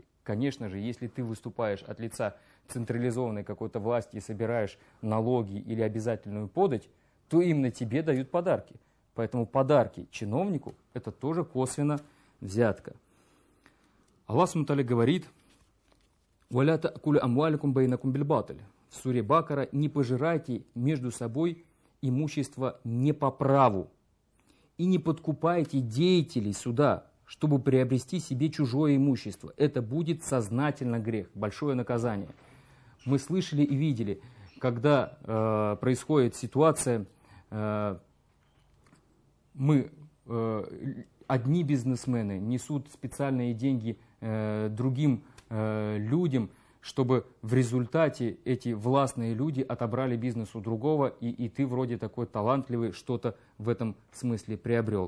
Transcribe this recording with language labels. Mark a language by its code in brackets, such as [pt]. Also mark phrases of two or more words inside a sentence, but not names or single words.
[ru] Конечно же, если ты выступаешь от лица централизованной какой-то власти и собираешь налоги или обязательную подать, то именно тебе дают подарки. Поэтому подарки чиновнику – это тоже косвенно взятка. Аллах субхану говорит: [ar] «ولا تأكلوا أموالكم بينكم بالباطل». [ru] В суре Бакара: не пожирайте между собой имущество не по праву и не подкупайте деятелей суда, чтобы приобрести себе чужое имущество. Это будет сознательно грех, большое наказание. Мы слышали и видели, когда происходит ситуация, одни бизнесмены несут специальные деньги другим людям, чтобы в результате эти властные люди отобрали бизнес у другого, и ты вроде такой талантливый что-то в этом смысле приобрел.